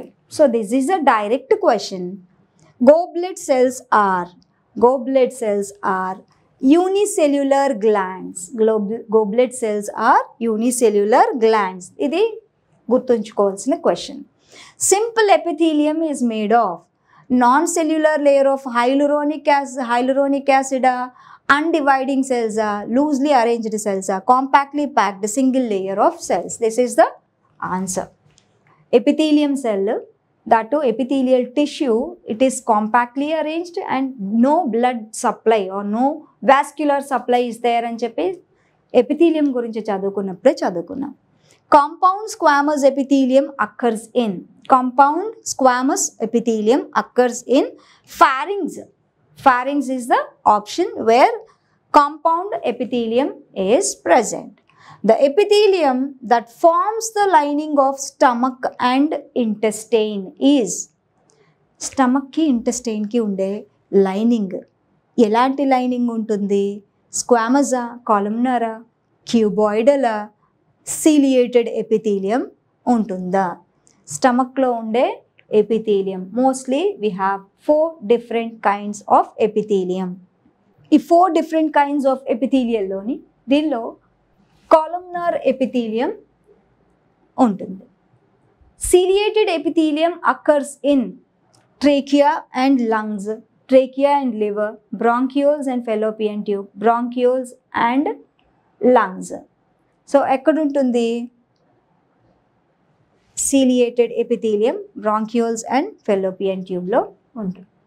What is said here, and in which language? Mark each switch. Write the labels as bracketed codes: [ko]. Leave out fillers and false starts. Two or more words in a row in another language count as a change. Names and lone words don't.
[en] So this is a direct question. Goblet cells are unicellular glands. Goblet cells are unicellular glands. [te] ఇది గుర్తుంచుకోవాల్సిన క్వశ్చన్. [en] simple epithelium is made of non-cellular layer of hyaluronic acid, undividing cells, loosely arranged cells, compactly packed single layer of cells. This is the answer. Epithelium cell, that too epithelial tissue, it is compactly arranged and no blood supply or no vascular supply is there [te] అని చెప్పి ఎపిథీలియం గురించి చదువుకున్నప్పుడే చదువుకున్నాం. [en] Compound squamous epithelium occurs in. Compound squamous epithelium occurs in pharynx. Pharynx is the option where compound epithelium is present. The epithelium that forms the lining of stomach and intestine is. [te] Stomach ki intestine ki unde lining. ఎలాంటి లైనింగ్ ఉంటుంది? స్క్వామసా, కాలమ్నారా, క్యూబాయిడలా, [en] ciliated epithelium [te] ఉంటుందా? స్టమక్లో ఉండే [en] epithelium mostly we have 4 different kinds of epithelium. [te] ఈ [en] 4 different kinds of epithelial [te] లోని దీనిలో కాలమ్నార్ ఎపిథీలియం ఉంటుంది. [en] ciliated epithelium occurs in trachea and lungs, trachea and liver, bronchioles and fallopian tube, bronchioles and lungs. [te] సో ఎక్కడుంటుంది [en] ciliated epithelium? bronchioles and fallopian tube [te] లో ఉంటుంది.